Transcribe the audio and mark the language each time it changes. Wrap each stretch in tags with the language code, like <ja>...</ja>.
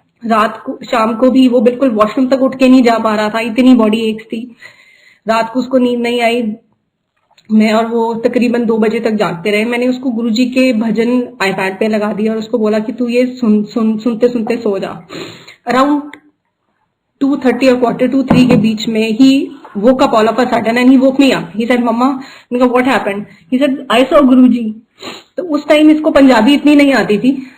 <hi>रात को, शाम को भी वो बिल्कुल वॉशरूम तक उठ के नहीं जा पा रहा था, इतनी बॉडी एक्स थी। रात को उसको नींद नहीं आई, मैं और वो तकरीबन 2 बजे तक जागते रहे। मैंने उसको गुरुजी के भजन आईपैड पे लगा दिया और उसको बोला कि तू ये सुनते सुनते सो जा।</hi> <en>around 2:30</en> <hi>और 2:45 के बीच में ही</hi> <en>woke up all of a sudden and he woke me up. He said, "Mama,"</en> <hi>मैंने कहा,</hi> <en>"What happened?" He said, "I saw Guruji."</en> <hi>तो उस टाइम इसको पंजाबी इतनी नहीं आती थी।</hi>